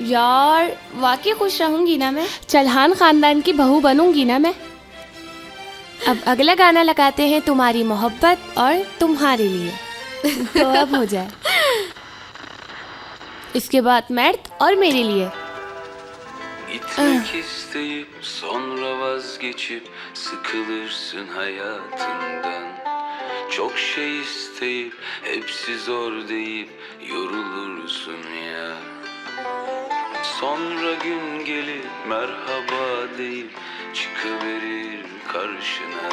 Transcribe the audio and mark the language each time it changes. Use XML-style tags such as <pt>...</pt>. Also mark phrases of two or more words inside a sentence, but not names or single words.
<hi>यार वाकई खुश रहूंगी ना मैं? चौहान खानदान की बहू बनूंगी ना मैं? अब अगला गाना लगाते हैं, तुम्हारी मोहब्बत और तुम्हारे लिए। तो अब हो जाए। इसके बाद मैट और मेरे लिए।</hi> <tr>Gitmek isteyip sonra vazgeçip sıkılırsın hayatından. Çok şey isteyip hepsi zor deyip yorulursun ya. Sonra gün gelip merhaba deyip çıkıverir karşına.</tr>